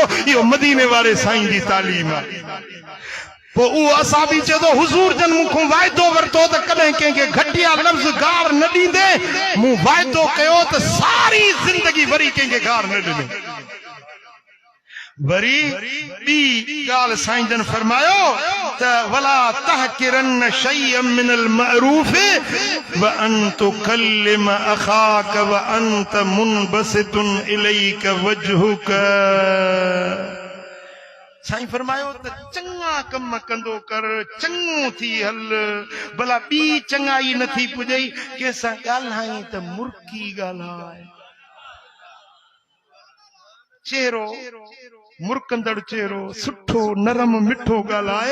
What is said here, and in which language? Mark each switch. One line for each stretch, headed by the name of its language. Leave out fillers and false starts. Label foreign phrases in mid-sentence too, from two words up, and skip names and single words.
Sindhi: इहो मदीने वारे साईं जी तालीम आहे। पोइ उहो असां बि चए थो हुज़ूर जन मूंखां वाइदो वरितो त कॾहिं कंहिंखे घटिया लफ़्ज़ गार न ॾींदे। मूं वाइदो कयो त सारी ज़िंदगी वरी कंहिंखे गार न ॾिनो। वरी ॿी ॻाल्हि साईं जन फरमायो त
Arabic: ولا تحقرن شيئا من المعروف وأن تكلم أخاك وأنت منبسط إليه وجهك.
Sindhi: साईं फरमायो त चङा कम कंदो कर, चङो थी हल, भला ॿी चङाई नथी पुॼई कंहिंसां ॻाल्हाई त मुर्की ॻाल्हाए। चेहरो मुर्कंदड़ चेहरो, सुठो नरम मिठो ॻाल्हाए।